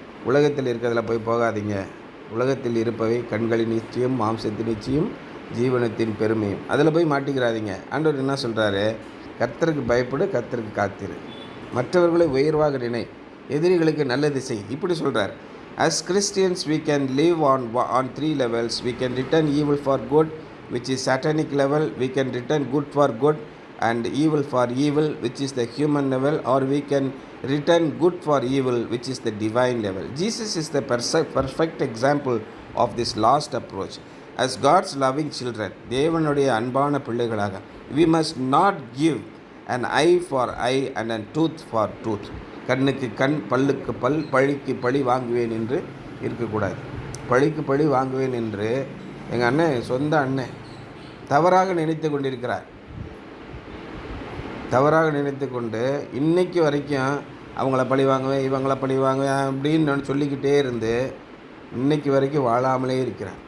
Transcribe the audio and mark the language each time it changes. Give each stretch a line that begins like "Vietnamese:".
Tamil: உலகத்தில் இருக்கிறதுல போய் போகாதீங்க. உலகத்தில் இருப்பவை கண்களின் நிச்சயம், மாம்சத்தின் நிச்சயம், ஜீவனத்தின் பெருமையும், அதில் போய் மாட்டிக்கிறாதீங்க. ஆண்டவர் என்ன சொல்கிறாரு? கர்த்தருக்கு பயப்படு, கர்த்தருக்கு காத்திரு, மற்றவர்களை உயர்வாக நினை, எதிரிகளுக்கு நல்லது செய். இப்படி சொல்கிறார்.
English: As Christians we can live on three levels. We can return evil for good, which is satanic level. We can return good for good and evil for evil, which is the human level, or we can return good for evil, which is the divine level. Jesus is the perfect example of this last approach. As God's loving children,
Tamil: தேவனுடைய அன்பான பிள்ளைகளாக,
English: we must not give an eye for eye and a tooth for tooth.
Tamil: கண்ணுக்கு கண், பல்லுக்கு பல், பழிக்கு பழி வாங்குவேன் என்று இருக்கக்கூடாது. பழிக்கு பழி வாங்குவேன் என்று எங்கள் அண்ணன், சொந்த அண்ணன் தவறாக நினைத்து கொண்டிருக்கிறார். தவறாக நினைத்து கொண்டு இன்றைக்கு வரைக்கும் அவங்கள பழி வாங்குவேன், இவங்கள பழி வாங்குவேன் அப்படின்னு நான் சொல்லிக்கிட்டே இருந்து இன்றைக்கி வரைக்கும் வாழாமலே இருக்கிறேன்.